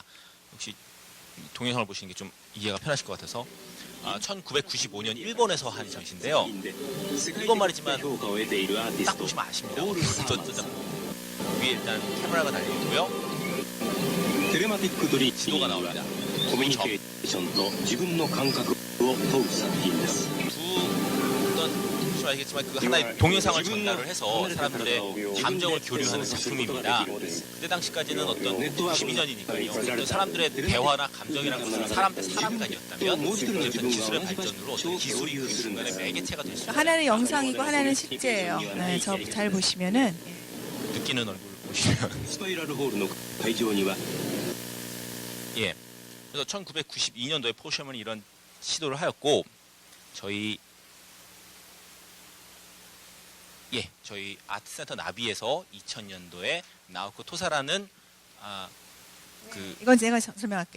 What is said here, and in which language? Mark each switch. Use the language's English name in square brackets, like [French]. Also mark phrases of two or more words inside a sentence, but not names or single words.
[Korean] 혹시 동영상을 보시는 게 좀 이해가 편하실 것 같아서 1995년 일본에서 한 전시인데요. 일본 말이지만 딱 보시면 아십니다. 어떤 작품. 위에 일단 카메라가 달려있고요. 지도가 나옵니다. [Japanese] コミュニケーションと自分の感覚を問う作品です。 [Korean] 혹시 아시겠지만 하나의 동영상을 전달을 해서 사람들의 감정을 교류하는 작품입니다. 그때 당시까지는 어떤 92년이니까요. 어떤 사람들의 대화나 감정이라는 것은 사람 대 사람 간이었다면 이제부터 기술의 발전으로 어떤 기술이 그 순간에 매개체가 될 수 있어요. 하나는 영상이고 하나는 실제예요. 네, 저 잘 보시면은 느끼는 얼굴 보시면 [Japanese] スパイラルホールの会場には [Korean] 예. 그래서 1992년도에 폴 셔먼이 이런 시도를 하였고 저희 아트센터 나비에서 2000년도에 나오코 토사라는 이건 제가 설명할게요.